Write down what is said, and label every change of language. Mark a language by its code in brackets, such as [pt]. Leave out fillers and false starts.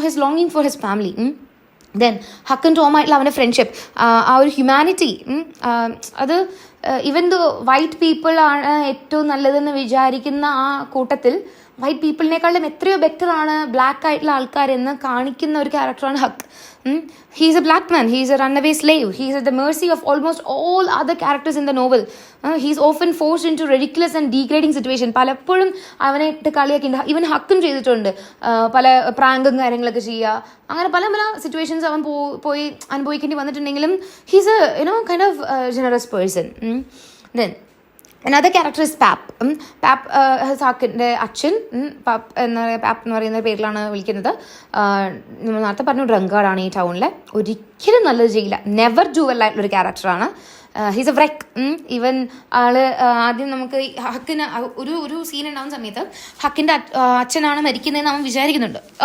[ml] So his ലോങ്ങിങ് for his family. Then Haq and Tom ആയിട്ടുള്ള അവൻ്റെ friendship, ആ ഒരു ഹ്യൂമാനിറ്റി, അത് [en] even the white people [ml] ആണ് ഏറ്റവും നല്ലതെന്ന് വിചാരിക്കുന്ന ആ കൂട്ടത്തിൽ വൈറ്റ് പീപ്പിളിനേക്കാളും എത്രയോ ബെറ്ററാണ് ബ്ലാക്ക് ആയിട്ടുള്ള ആൾക്കാരെന്ന് കാണിക്കുന്ന ഒരു ക്യാരക്ടറാണ് ഹക്ക്. [en] He is a black man. He is a runaway slave. He is at the mercy of almost all other characters in the novel. He is often forced into ridiculous and degrading situation. [ml] പലപ്പോഴും അവനെ ഇട്ട് കളിയാക്കിണ്ട്. Even ഹക്കും ചെയ്തിട്ടുണ്ട്. പല പ്രാങ്കും കാര്യങ്ങളൊക്കെ ചെയ്യുക. അങ്ങനെ പല പല സിറ്റുവേഷൻസ് അവൻ പോയി അനുഭവിക്കേണ്ടി വന്നിട്ടുണ്ടെങ്കിലും [en] He's a kind of generous person. Then another character is Pap. [ml] പാപ്പ് ഹക്കിൻ്റെ അച്ഛൻ. പാപ്പ് എന്ന് പറയുന്ന പേരിലാണ് വിളിക്കുന്നത്. നമ്മൾ നേരത്തെ പറഞ്ഞു ഡ്രങ്കാർഡാണ് ഈ ടൗണിലെ. ഒരിക്കലും നല്ലത് ചെയ്യില്ല. [en] never do well [ml] ആയിട്ടുള്ളൊരു ക്യാരക്ടറാണ്. [en] He's a wreck. [ml] ഈവൻ ആള് ആദ്യം നമുക്ക് ഹക്കിന് ഒരു സീൻ ഉണ്ടാകുന്ന സമയത്ത് ഹക്കിൻ്റെ അച്ഛനാണ് മരിക്കുന്നതെന്ന് അവൻ വിചാരിക്കുന്നുണ്ട്.